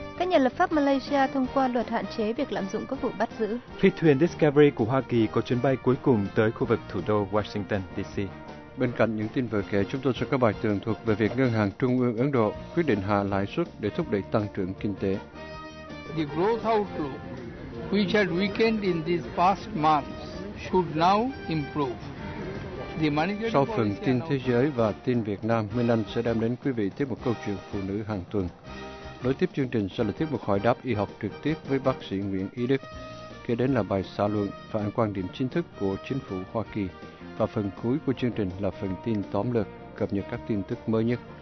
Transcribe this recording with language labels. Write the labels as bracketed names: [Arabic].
[Vietnamese] Các nhà lập pháp Malaysia thông qua luật hạn chế việc lạm dụng các vụ bắt giữ. Phi thuyền Discovery của Hoa Kỳ có chuyến bay cuối cùng tới khu vực thủ đô Washington, D.C. Bên cạnh những tin vừa kể, chúng tôi sẽ có bài tường thuật về việc Ngân hàng Trung ương Ấn Độ quyết định hạ lãi suất để thúc đẩy tăng trưởng kinh tế. [English] The growth outlook, which had weakened in these past months, should now improve. [Vietnamese] Sau phần tin thế giới và tin Việt Nam, Minh Anh sẽ đem đến quý vị tiếp một câu chuyện phụ nữ hàng tuần. Nối tiếp chương trình sẽ là tiếp một hỏi đáp y học trực tiếp với bác sĩ Nguyễn Ý Đức. Kế đến là bài xã luận phản quan điểm chính thức của chính phủ Hoa Kỳ. Và phần cuối của chương trình là phần tin tóm lược, cập nhật các tin tức mới nhất.